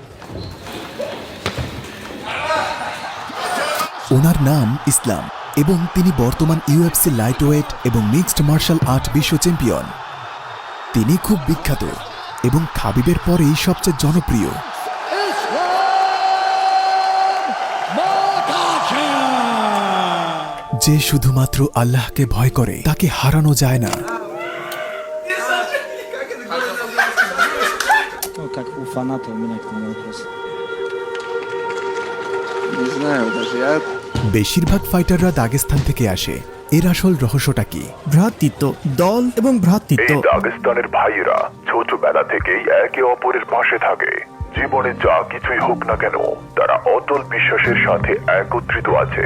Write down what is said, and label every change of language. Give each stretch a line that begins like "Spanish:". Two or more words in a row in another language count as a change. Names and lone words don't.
Bangla: ওনার নাম ইসলাম এবং তিনি বর্তমান ইউএফসি লাইটওয়েট এবং মিক্সড মার্শাল আর্ট বিশ্ব চ্যাম্পিয়ন। তিনি খুব বিখ্যাত এবং খাবিবের পরেই সবচেয়ে জনপ্রিয়। যে শুধুমাত্র আল্লাহকে ভয় করে তাকে হারানো যায় না।
Russian: Как у фаната у меня к нему вопрос. Не знаю даже, я...
Bangla: বেশিরভাগ ফাইটাররা দাগেস্তান থেকে আসে। এর আসল রহস্যটা কি? ভ্রাতৃত্ব, দল এবং ভ্রাতৃত্ব। এই দাগেস্তানের ভাইয়েরা ছোটবেলা থেকেই একে অপরের পাশে থাকে। জীবনে যা কিছুই হোক না কেন, তারা অটল বিশ্বাসের সাথে একত্রিত আছে।